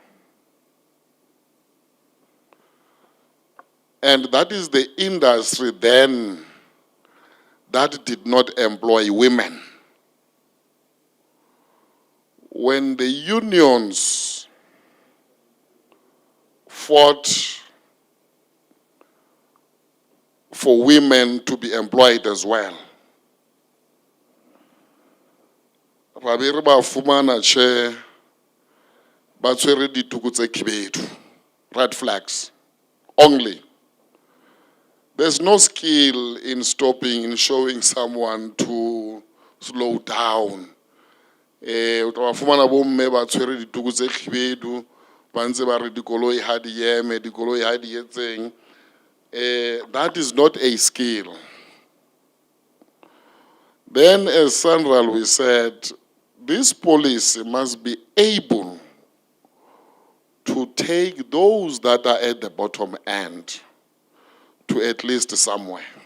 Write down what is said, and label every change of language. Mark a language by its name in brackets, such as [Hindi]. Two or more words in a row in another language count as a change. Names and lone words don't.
[English] And that is the industry then that did not employ women. When the unions fought for women to be employed as well, [Southern Sotho] Rabiri ba fumana che ba tshwere dituku tse khibedu, [English] red flags only. There's no skill in stopping, in showing someone to slow down. [Southern Sotho] Utawafumana bomme ba tshwere dituku tse khibedu, ba ntse ba re dikoloi ha di eme, dikoloi ha di etseng. [English] That is not a skill. Then as SANRAL we said, this policy must be able to take those that are at the bottom end to at least somewhere.